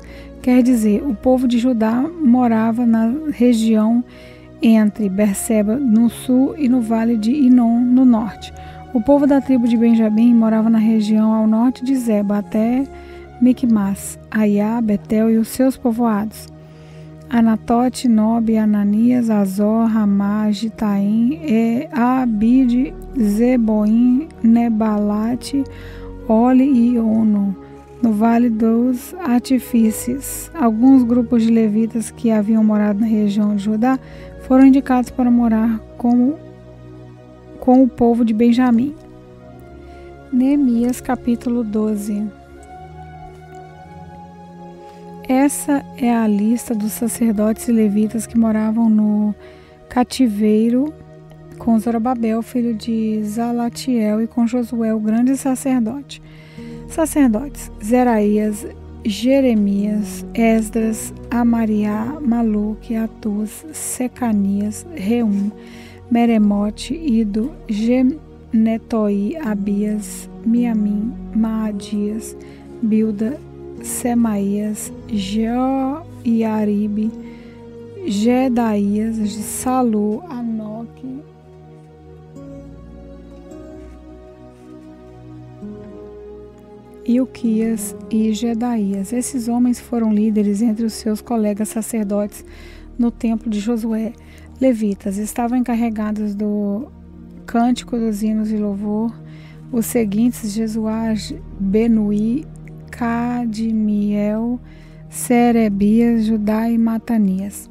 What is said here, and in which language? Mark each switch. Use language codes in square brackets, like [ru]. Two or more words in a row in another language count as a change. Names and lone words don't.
[pt] Quer dizer, o povo de Judá morava na região entre Berseba no sul e no vale de Inom no norte. O povo da tribo de Benjamim morava na região ao norte de Zeba até Micmas, Aiá, Betel e os seus povoados. Anatote, Nob, Ananias, Azor, Ramá, Gitaim, Abide, Zeboim, Nebalate, Ole e Ono, no Vale dos Artifícios. Alguns grupos de levitas que haviam morado na região de Judá foram indicados para morar com o povo de Benjamim. Neemias capítulo 12. Essa é a lista dos sacerdotes e levitas que moravam no cativeiro com Zorobabel, filho de Zalatiel, e com Josué, o grande sacerdote. Sacerdotes: Zeraías, Jeremias, Esdras, Amariá, Maluque, Atuz, Secanias, Reum, Meremote, Ido, Genetoi, Abias, Miamim, Maadias, Bilda, Semaías, Joiaribe, Gedaías, Salu, Anoque, Ilquias e Gedaías. Esses homens foram líderes entre os seus colegas sacerdotes no templo de Josué. Levitas estavam encarregados do cântico dos hinos de louvor. Os seguintes: Jesuá, Benuí, Cadmiel, Serebias, Judá e Matanias.